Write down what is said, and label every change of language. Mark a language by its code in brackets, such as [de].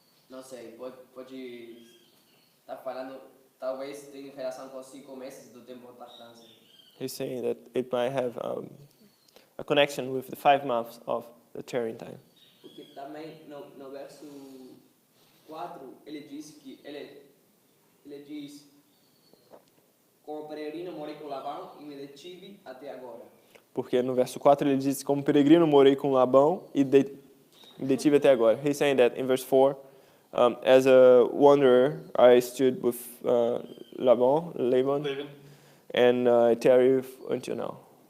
[pt] Não sei, pode estar falando, talvez tenha relação com 5 meses do tempo da França. [en] He's saying that it might have a connection with the 5 months of the Turing time. [pt] Porque também no verso 4 ele diz que ele diz: como peregrino morei com Labão e me detive até agora. Porque no verso 4 ele diz: como peregrino morei com Labão e me detive até agora. [en] He's saying that in verse 4, as a wanderer, I stood with Laban, and I tarried until now.